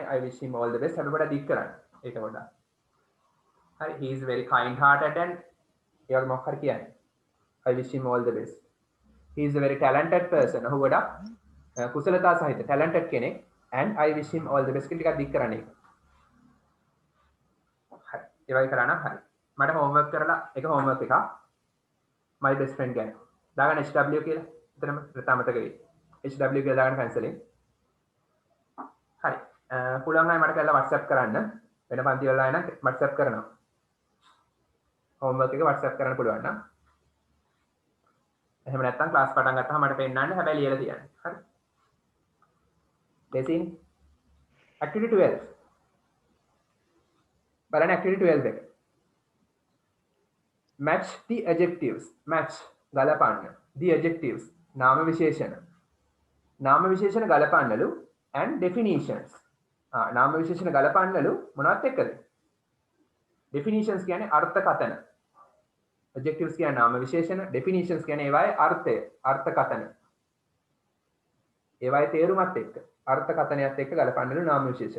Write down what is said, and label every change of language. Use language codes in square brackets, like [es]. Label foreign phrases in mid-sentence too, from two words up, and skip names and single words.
[en] I wish him all the best. [si] අපි පොඩ්ඩක් දික් කරන්න. ඒක පොඩ්ඩක්. හරි [en] he is very kind hearted and [si] ඒ වගේ මොකක් හරි කියන්නේ. [en] I wish him all the best. He is a very talented person. [si] ඔහු ගොඩක් කුසලතා සහිත talented කෙනෙක් [en] and I wish him all the best [si] කියලා ටිකක් දික් කරන්න ඒක. හරි. ඒ වගේ කරා නම් හරි. මට homework කරලා එක homework එකක් [en] my best friend [si] ගැන. දාගන්න HW කියලා. එතනම ප්‍රථමතක වෙයි. HW කියලා දාගන්න cancel එක. හරි. පුළුවන් අය මට කරලා WhatsApp කරන්න. වෙන පන්ති වල අය නම් WhatsApp කරනවා. homework එක WhatsApp කරන්න පුළුවන් නම්. එහෙම නැත්නම් ක්ලාස් පටන් ගත්තාම මට පෙන්නන්න හැබැයි ලියලා තියන්න. හරි. දෙසින් activity 12. බලන්න activity 12 එක. [en] match the adjectives. [si] match ගලපන්න. [en] the adjectives [si] නාම විශේෂණ. නාම විශේෂණ ගලපන්නලු [en] and definitions. [si] නාම විශේෂණ ගලපන්නලු මොනවත් එක්කද? definitions කියන්නේ අර්ථකථන. adjectives කියන්නේ නාම විශේෂණ, definitions කියන්නේ ඒවායේ අර්ථය, අර්ථකථන. ඒවායේ තේරුමත් එක්ක, අර්ථකථනයත් එක්ක ගලපන්නලු නාම විශේෂණ.